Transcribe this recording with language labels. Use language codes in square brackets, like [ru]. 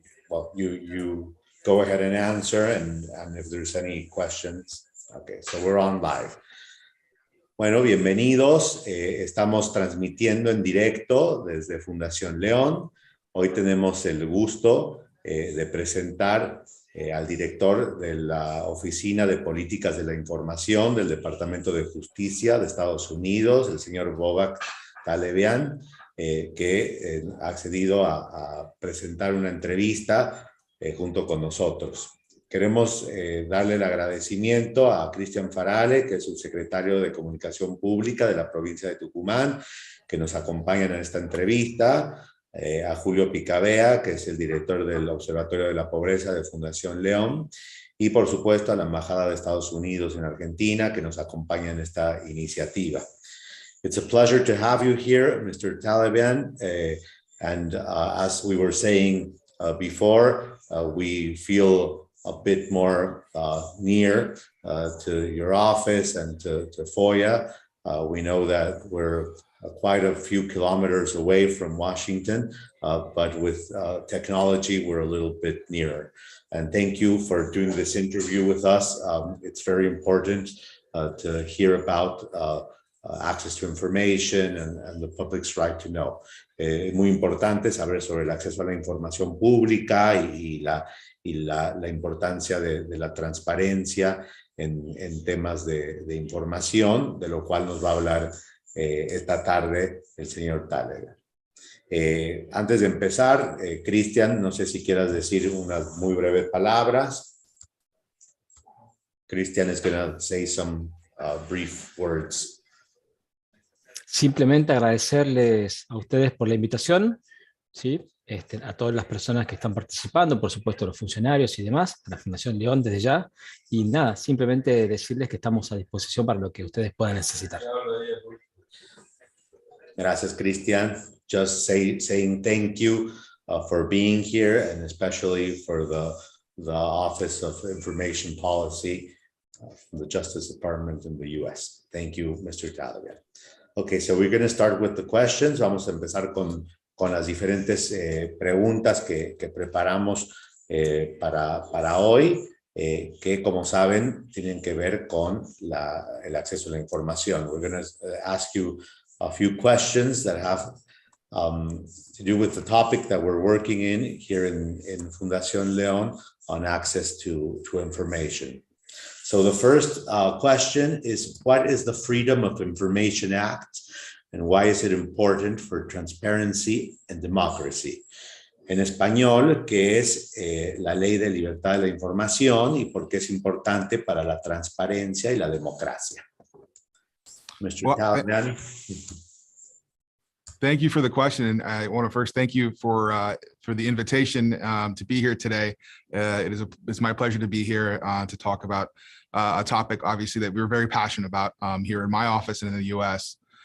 [en] Well, you go ahead and answer, and if there's any questions. Okay, so we're on live. [es] Bueno, bienvenidos. Estamos transmitiendo en directo desde Fundación León. Hoy tenemos el gusto de presentar al director de la Oficina de Políticas de la Información del Departamento de Justicia de Estados Unidos, el señor Bobak Talebian, que ha accedido a presentar una entrevista junto con nosotros. Queremos darle el agradecimiento a Cristian Farale, que es el secretario de Comunicación Pública de la provincia de Tucumán, que nos acompaña en esta entrevista, a Julio Picabea, que es el director del Observatorio de la Pobreza de Fundación León, y por supuesto a la Embajada de Estados Unidos en Argentina, que nos acompaña en esta iniciativa. [en] It's a pleasure to have you here, Mr. Talebian, and as we were saying before, we feel a bit more near to your office and to FOIA. We know that we're quite a few kilometers away from Washington, but with technology, we're a little bit nearer. And thank you for doing this interview with us. It's very important to hear about access to information and the public's right to know. [es] Es muy importante saber sobre el acceso a la información pública y la importancia de la transparencia en temas de información, de lo cual nos va a hablar esta tarde el señor Talebian. Antes de empezar, Cristian, no sé si quieras decir unas muy breves palabras. [en] Cristian is going to say some brief words. [es] Simplemente agradecerles a ustedes por la invitación, ¿sí? A todas las personas que están participando, por supuesto los funcionarios y demás, a la Fundación León desde ya, y nada, simplemente decirles que estamos a disposición para lo que ustedes puedan necesitar. Gracias, Cristian. [en] Just saying thank you for being here, and especially for the Office of Information Policy from the Justice Department in the U.S. Thank you, Mr. Talebian. Okay, so we're going to start with the questions. [es] Vamos a empezar con las diferentes preguntas que preparamos para hoy, que como saben tienen que ver con el acceso a la información. [en] We're going to ask you a few questions that have to do with the topic that we're working in here in Fundación León on access to information. So the first question is, what is the Freedom of Information Act and why is it important for transparency and democracy? [es] En español, ¿qué es la Ley de Libertad de la Información y por qué es importante para la transparencia y la democracia? [en] Mr. Talebian. Thank you for the question, and I want to first thank you for the invitation to be here today. It's my pleasure to be here to talk about a topic, obviously, that we're very passionate about here in my office and in the U.S.